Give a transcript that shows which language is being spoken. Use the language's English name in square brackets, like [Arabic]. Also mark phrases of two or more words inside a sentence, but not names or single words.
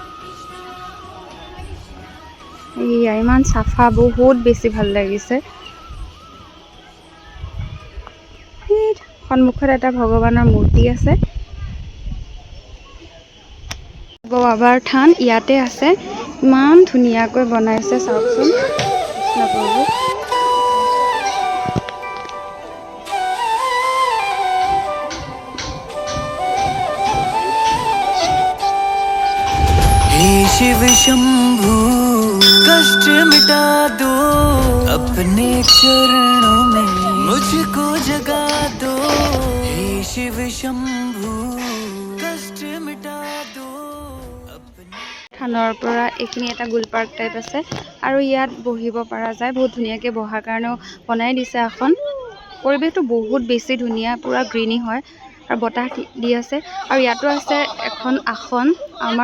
[Assamese] এয়া ইমান চাফা, বহুত বেছি ভাল লাগিছে। সন্মুখত এটা ভগৱানৰ মূৰ্তি আছে, বাবাৰ থান ইয়াতে আছে। ইমান ধুনীয়াকৈ বনাইছে চাওকচোন কৃষ্ণ প্ৰভু। [Hindi] शिव शंभू कष्ट मिटा दो, अपने चरणों में मुझको जगा दो। हे शिव शंभू कष्ट मिटा दो। [Assamese] থানৰ পৰা এইখিনি এটা গুল পাৰ্ক টাইপ আছে, আৰু ইয়াত বহিব পৰা যায়। বহুত ধুনীয়াকৈ বহাৰ কাৰণেও বনাই দিছে এখন। পৰিৱেশটো বহুত বেছি ধুনীয়া, পূৰা গ্ৰীণি হয় আৰু বতাহ দি আছে। আৰু ইয়াতো আছে এখন আসন আমাৰ।